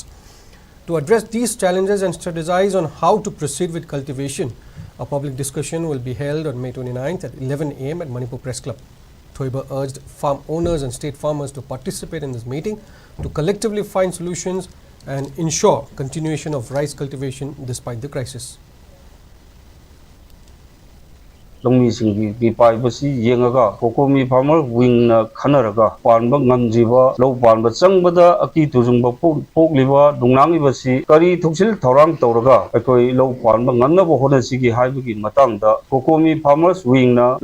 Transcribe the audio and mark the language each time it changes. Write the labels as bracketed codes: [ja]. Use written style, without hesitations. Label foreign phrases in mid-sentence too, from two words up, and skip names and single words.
[en] To address these challenges and strategize on how to proceed with cultivation, a public discussion will be held on May 29th at 11 a.m. at Manipur Press Club. Thoibai urged farm owners and state farmers to participate in this meeting to collectively find solutions and ensure continuation of rice cultivation despite the crisis. [mni] Longmi paibasi yengaga kokomi [en] farmer wing [mni] na khanaraga panba ngamjiba low panba changbada aki tujungba pogliba dungnangi basi kari thuksil thorang tawraga akoi low panba ngamnaba honasigi haibagi matangda kokomi [en] farmers wing [mni] na